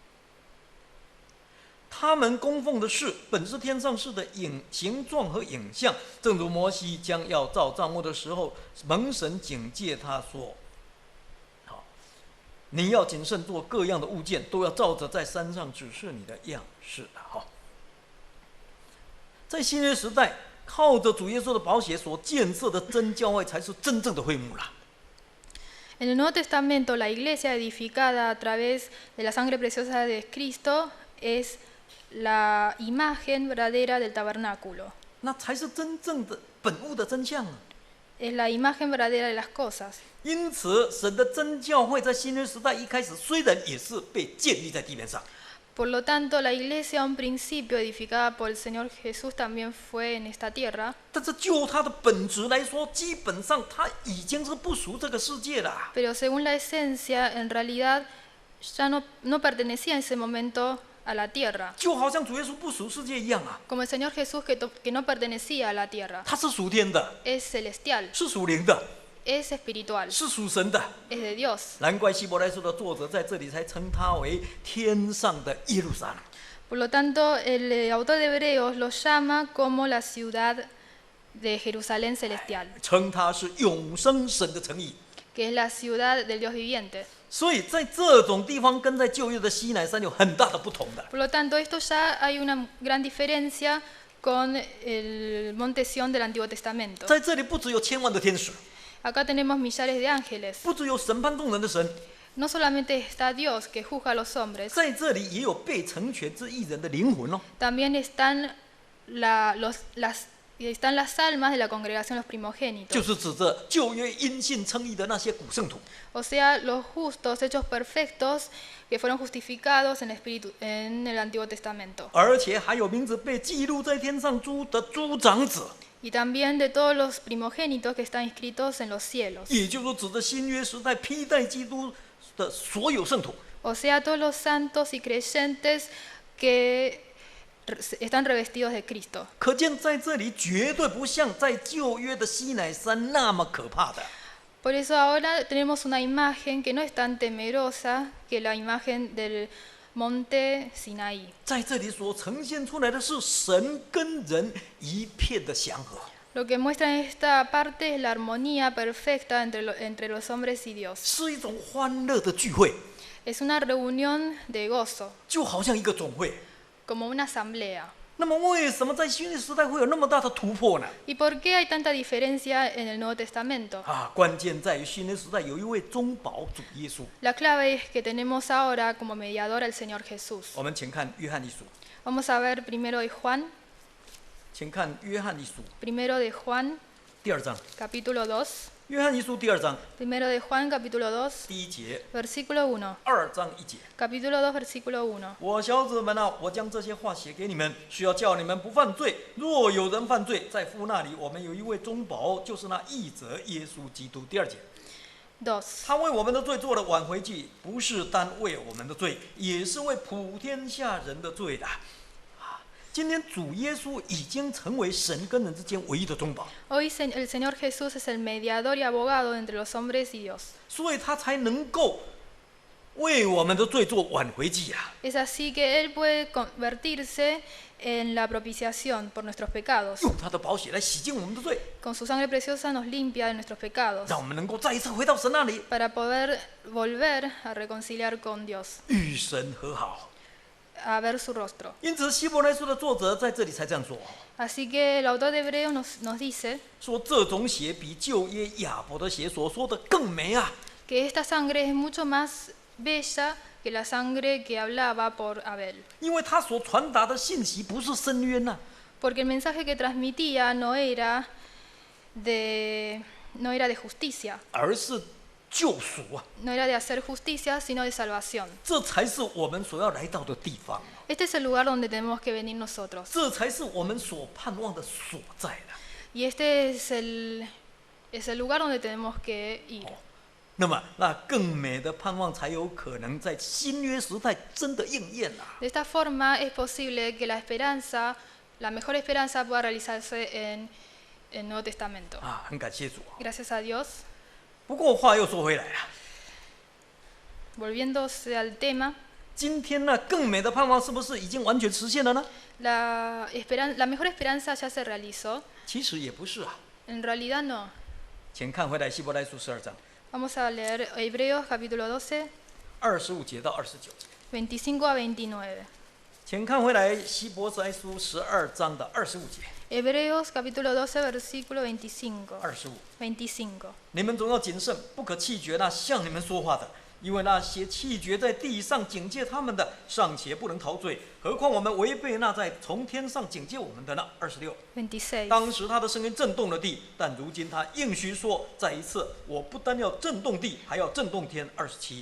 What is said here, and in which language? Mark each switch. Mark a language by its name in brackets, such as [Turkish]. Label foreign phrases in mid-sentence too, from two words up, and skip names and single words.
[Chinese] 他们供奉的事本是天上事的形状和影像，正如摩西将要造帐幕的时候，蒙神警戒他说：“好，你要谨慎做各样的物件，都要照着在山上指示你的样式的。” 好，在新约时代，靠着主耶稣的宝血所建设的真教会，才是真正的会幕了。 [Spanish] En el Nuevo Testamento, la iglesia edificada a través de la sangre preciosa de Cristo es la imagen verdadera del tabernáculo. [Chinese] 那才是真正的本物的真相啊！ [Spanish] Es la imagen verdadera de las cosas. [Chinese] 因此，神的真教会在新约时代一开始，虽然也是被建立在地面上， [Spanish] Por lo tanto, la iglesia a un principio edificada por el Señor Jesús también fue en esta tierra. [Chinese] 但是就它的本质来说，基本上它已经是不属这个世界了。 [Spanish] Pero según la esencia, en realidad ya no pertenecía en ese momento a la tierra. [Chinese] 就好像主耶稣不属世界一样啊， [Spanish] Como el Señor Jesús que no pertenecía a la tierra. [Chinese] 他是属天的， [Spanish] Es celestial, [Chinese] 是属灵的， [Spanish] es espiritual, [Chinese] 是属神的。 [Spanish] es de Dios. [Chinese] 难怪希伯来书的作者在这里才称它为天上的耶路撒冷。 [Spanish] Por lo tanto, el autor de Hebreos lo llama como la ciudad de Jerusalén celestial, [Chinese] 称它是永生神的城邑。 [Spanish] que es la ciudad del Dios viviente. [Chinese] 所以在这种地方跟在旧约的西乃山有很大的不同的。 [Spanish] Por lo tanto, esto ya hay una gran diferencia con el monte Sión del Antiguo Testamento. [Chinese] 在这里不只有千万的天使， [Spanish] Acá tenemos millares de ángeles. [Chinese] 不只有审判众人的神， [Spanish] No solamente está Dios que juzga a los hombres, [Chinese] 在这里也有被成全之义人的灵魂哦。 [Spanish] también están están las almas de la congregación, los [Chinese] 就 [Spanish] primogénitos. [Chinese] 是指着旧约因信称义的那些古圣徒。 [Spanish] O sea, los justos, hechos perfectos, que fueron justificados en el Antiguo Testamento. [Chinese] 而且还有名字被记录在天上的诸长子， [Spanish] Y también de todos los primogénitos que están inscritos en los cielos. [Chinese] 也就是指着新约时代披戴基督的所有圣徒。 [Spanish] O sea, todos los santos y creyentes que están revestidos de Cristo. [Chinese] 可见在这里绝对不像在旧约的西乃山那么可怕的。 [Spanish] Por eso ahora tenemos una imagen que no es tan temerosa que la imagen del monte Sinaí. [Chinese] 在这里所呈现出来的是神跟人一片的祥和， [Spanish] Lo que muestra en esta parte es la armonía perfecta entre los hombres y Dios. [Chinese] 是一种欢乐的聚会， [Spanish] Es una reunión de gozo, [Chinese] 就好像一个总会。 [Spanish] como una asamblea. [Chinese] 那么为什么在新约时代会有那么大的突破呢？ [Spanish] ¿Y por qué hay tanta diferencia en el Nuevo Testamento? [Chinese] 关键在于新约时代有一位中保主耶稣。 [Spanish] La clave es que tenemos ahora como mediador al Señor Jesús. [Chinese] 我们请看约翰一书， [Spanish] Vamos a ver primero de Juan, [Chinese] 请看约翰一书 [Spanish] primero de Juan, [Chinese] 第2章， [Spanish] capítulo 2. [Chinese] 约翰一书第2章 [Spanish] Primero de Juan, capítulo 2, [Chinese] 第1节 [Spanish] versículo 1. [Chinese] ，2章1节。 [Spanish] Capítulo 2, versículo 1. [Chinese] 我小子们啊，我将这些话写给你们，是要叫你们不犯罪。若有人犯罪，在父那里我们有一位中保，就是那义者耶稣基督。第2节， 2. 他为我们的罪做了挽回祭，不是单为我们的罪，也是为普天下人的罪的。今天主耶稣已经成为神跟人之间唯一的中保， [Spanish] Hoy el Señor Jesús es el mediador y abogado entre los hombres y Dios. [Chinese] 所以他才能够为我们的罪做挽回祭啊！ [Spanish] Es así que Él puede convertirse en la propiciación por nuestros pecados. [Chinese] 用他的宝血来洗净我们的罪， [Spanish] Con su sangre preciosa nos limpia de nuestros pecados [Chinese] 让我们能够再一次回到神那里， [Spanish] para poder volver a reconciliar con Dios, [Chinese] 与神和好。 [Spanish] a ver su rostro. [Chinese] 因此，希伯来书的作者在这里才这样说： [Spanish] Así que el autor de Hebreos nos dice [Chinese] 说这种血比旧约亚伯的血所说的更美啊！ [Spanish] que esta sangre es mucho más bella que la sangre que hablaba por Abel. [Chinese] 因为他所传达的信息不是申冤呐、 [Spanish] Porque el mensaje que transmitía no era de justicia, [Chinese] 而是救赎啊！ [Spanish] no era de hacer justicia, sino de salvación. [Chinese] 这才是我们所要来到的地方， [Spanish] Este es el lugar donde tenemos que venir nosotros. [Chinese] 这才是我们所盼望的所在的。 [Spanish] Y este es el lugar donde tenemos que ir. [Chinese] 那么，那更美的盼望才有可能在新约时代真的应验啊！ [Spanish] De esta forma es posible que la mejor esperanza pueda realizarse en el Nuevo Testamento. [Chinese] 啊，很感谢主啊！ [Spanish] Gracias a Dios. [Chinese] 不过话又说回来啊， [Spanish] Volviéndose al tema, [Chinese] 今天呢，更美的盼望是不是已经完全实现了呢？ [Spanish] la mejor esperanza ya se realizó. [Chinese] 其实也不是啊。 [Spanish] En realidad no. [Chinese] 请看回来希伯来书12章 [Spanish] Vamos a leer Hebreos capítulo 12, [Chinese] 25 节到29节。 [Spanish] 25 a 29. [Chinese] 请看回来希伯来书12章的25节。 [Spanish] Hebreos capítulo 12, versículo 25. [Chinese] 25。 25. 你们总要谨慎，不可气绝那向你们说话的，因为那些气绝在地上警戒他们的，尚且不能逃罪，何况我们违背那在从天上警戒我们的呢？26。 26. 当时他的声音震动了地，但如今他应许说，再一次，我不单要震动地，还要震动天。27。